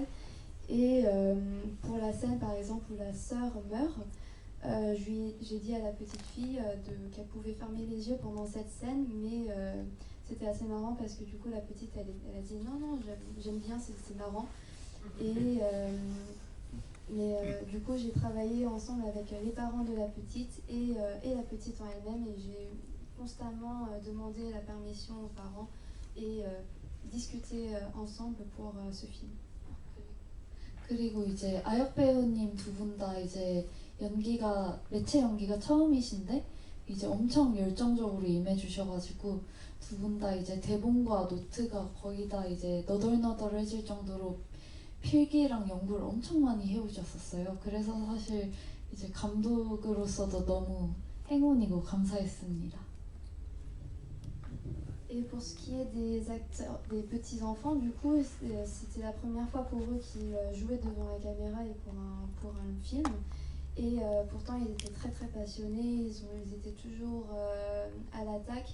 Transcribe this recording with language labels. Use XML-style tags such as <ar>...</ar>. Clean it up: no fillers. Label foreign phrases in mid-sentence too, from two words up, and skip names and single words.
<fr>Et pour la scène, par exemple, où la sœur meurt, j'ai dit à la petite fille qu'elle pouvait fermer les yeux pendant cette scène, mais c'était assez marrant parce que du coup, la petite, elle a dit non, j'aime bien, c'est marrant. Et du coup, j'ai travaillé ensemble avec les parents de la petite et la petite en elle-même, et j'ai constamment demandé la permission aux parents et discuté ensemble pour ce film.</fr> <ko>그리고 이제 아역 배우님 두 분 다 이제 매체 연기가 처음이신데 이제 엄청 열정적으로 임해주셔가지고 두 분 다 이제 대본과 노트가 거의 다 이제 너덜너덜해질 정도로 필기랑 연구를 엄청 많이 해오셨었어요. 그래서 사실 이제 감독으로서도 너무 행운이고 감사했습니다.</ko> <fr>Et pour ce qui est des acteurs, des petits-enfants, du coup, c'était la première fois pour eux qu'ils jouaient devant la caméra et pour un film. Et pourtant, ils étaient très très passionnés, ils étaient toujours à l'attaque.</fr>